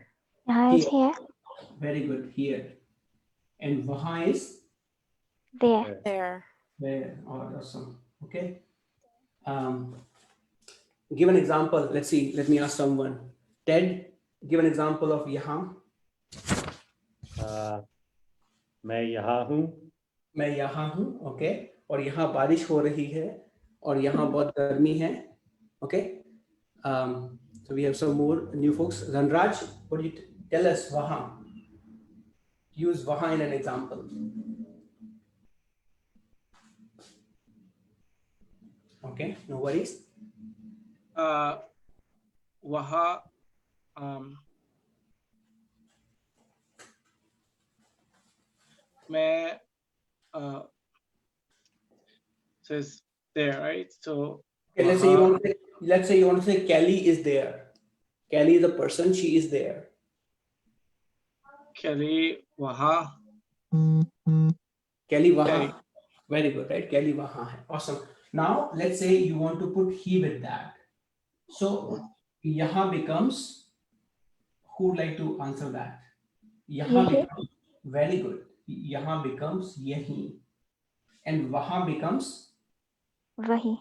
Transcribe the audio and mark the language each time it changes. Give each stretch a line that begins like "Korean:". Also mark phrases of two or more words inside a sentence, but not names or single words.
English: Yaha is here. Very good. Here. And waha is There. There. there. Oh, awesome. Okay. Give an example. Let's see. Let me ask someone. Ted, give an example of yaha.
Hindi: मैं यहाँ हूँ. मैं यहाँ हूँ. Okay. और यहाँ बारिश हो रही है और यहाँ बहुत गर्मी है.
English: Okay. So we have some more new folks. Ranraj, what do you tell us? Waha. Use waha in an example. Okay, no worries.
Hindi: वहाँ मैं
English: says there, right? So okay, let's say you want to say Kelly is there. Kelly is a person, she is there. Kelly waha. Kelly waha. Very good, right? Kelly
Hindi: वहाँ है.
English: Awesome. Now let's say you want to put he with that. So yaha becomes, who would like to answer that? Yaha becomes, very good. Yaha becomes yahi. And waha becomes Wahi.